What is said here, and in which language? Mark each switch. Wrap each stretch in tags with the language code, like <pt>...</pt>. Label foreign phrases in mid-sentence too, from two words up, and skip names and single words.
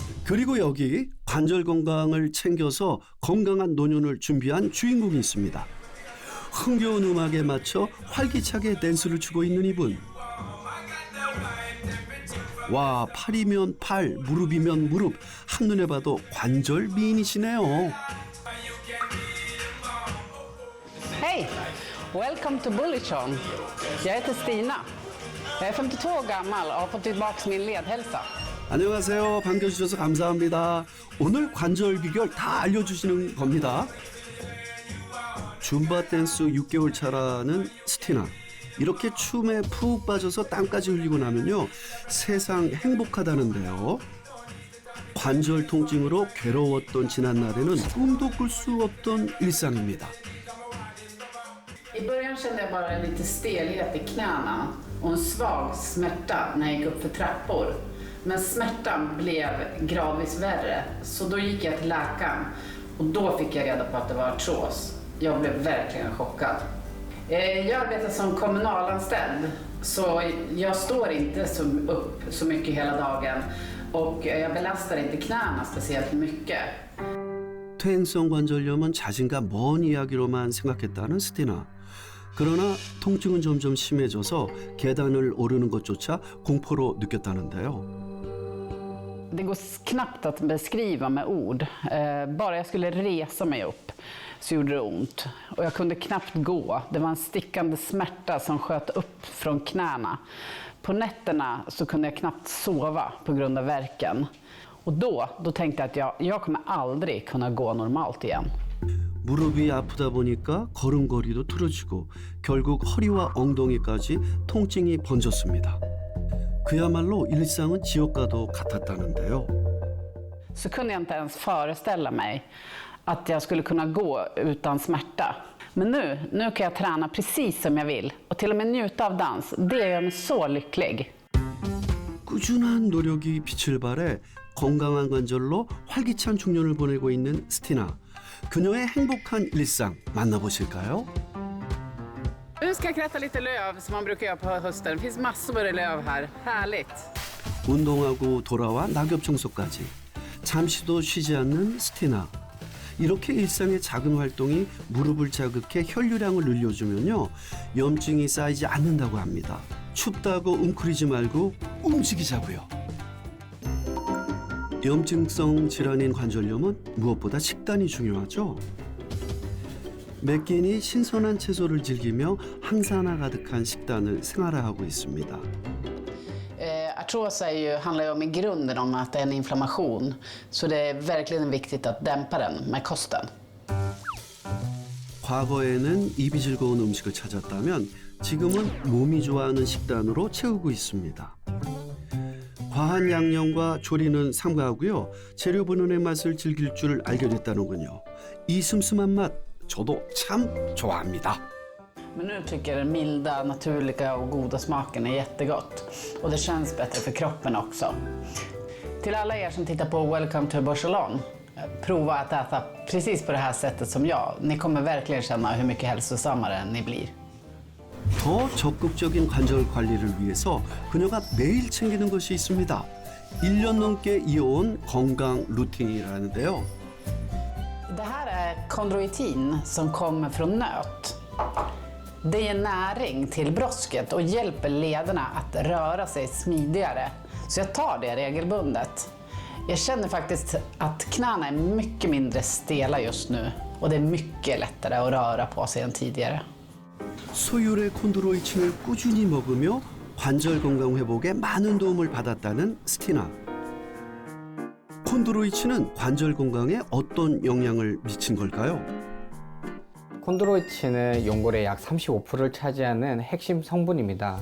<ko>그리고 여기 관절 건강을 챙겨서 건강한 노년을 준비한 주인공이 있습니다. 흥겨운 음악에 맞춰 활기차게 댄스를 추고 있는 이분. 와, 팔이면 팔, 무릎이면 무릎, 한눈에 봐도 관절 미인이시네요.</ko> <sv>Hej! Welcome to Bullichon. Jag heter Stina. Jag är 52 år gammal och har fått tillbaka min ledhälsa.</sv> <ko>안녕하세요. 반겨주셔서 감사합니다. 오늘 관절 비결 다 알려주시는 겁니다. 줌바 댄스 6개월 차라는 스티나. 이렇게 춤에 푹 빠져서 땀까지 흘리고 나면요, 세상 행복하다는데요. 관절 통증으로 괴로웠던 지난날에는 꿈도 꿀 수 없던 일상입니다.</ko> <sv>I början kände jag bara lite stelhet i knäna och en svag smärta när jag gick upp för trappor. Men smärtan blev gradvis värre, så då gick jag till läkaren och då fick jag reda på att det var artros. Jag blev verkligen chockad. Jag arbetar som kommunalanställd, så jag står inte upp så mycket hela dagen och jag belastar inte knäna speciellt mycket.</sv> <ko>퇴행성 관절염은 자신과 먼 이야기로만 생각했다는 스티나. 그러나 통증은 점점 심해져서 계단을 오르는 것조차 공포로 느꼈다는데요.</ko> <sv>Det går knappt att beskriva med ord. Bara jag skulle resa mig upp så gjorde det ont. Och jag kunde knappt gå. Det var en stickande smärta som sköt upp från knäna. På nätterna så kunde jag knappt sova på grund av värken. Och då tänkte jag att jag kommer aldrig kunna gå normalt igen.</sv> <ko>무릎이 아프다 보니까 걸음걸이도 틀어지고 결국 허리와 엉덩이까지 통증이 번졌습니다. 그야말로 일상은 지옥과도 같았다는데요.</ko> <sv>Så kunde jag inte ens föreställa mig att jag skulle kunna gå utan smärta. Men nu kan jag träna precis som jag vill och till och med njuta av dans. Det gör mig så lycklig.</sv> <ko>꾸준한 노력이 빛을 발해 건강한 관절로 활기찬 중년을 보내고 있는 스티나. 그녀의 행복한 일상 만나보실까요?</ko> <sv>Nu ska jag kratta lite löv som man brukar göra på hösten. Det finns massor med löv här. Härligt.</sv> <ko>운동하고 돌아와 낙엽 청소까지. 잠시도 쉬지 않는 스티나. 이렇게 일상의 작은 활동이 무릎을 자극해 혈류량을 늘려주면요, 염증이 쌓이지 않는다고 합니다. 춥다고 웅크리지 말고 움직이자고요. 염증성 질환인 관절염은 무엇보다 식단이 중요하죠. 매 끼니 신선한 채소를 즐기며 항산화 가득한 식단을 생활화하고 있습니다.</ko> <sv>Artros handlar ju om i grunden om att det är en inflammation. Så det är verkligen viktigt att dämpa den med kosten.</sv> <ko>과거에는 입이 즐거운 음식을 찾았다면 지금은 몸이 좋아하는 식단으로 채우고 있습니다. 과한 양념과 조리는 삼가하고요. 재료 분원의 맛을 즐길 줄 알게 됐다는군요. 이 슴슴한 맛 저도 참 좋아합니다.</ko> <sv>Men nu tycker jag den milda, naturliga och goda smaken är jättegott. Och det känns bättre för kroppen också. Till alla er som tittar på Welcome to Barcelona, prova att äta precis på det här sättet som jag. Ni kommer verkligen känna hur mycket hälsosammare ni blir.</sv> <ko>더 적극적인 관절 관리를 위해서 그녀가 매일 챙기는 것이 있습니다. 1년 넘게 이어온 건강 루틴이라는데요.</ko> <sv>Det här är kondroitin som kommer från nöt. Det ger näring till brosket och hjälper lederna att röra sig smidigare. Så jag tar det regelbundet. Jag känner faktiskt att knäna är mycket mindre stela just nu. Och det är mycket lättare att röra på sig än tidigare.</sv> <ko>소율의 콘드로이친을 꾸준히 먹으며 관절 건강 회복에 많은 도움을 받았다는 스티나. 콘드로이친은 관절 건강에 어떤 영향을 미친 걸까요? 콘드로이친은 연골의 약 35%를 차지하는 핵심 성분입니다.</ko>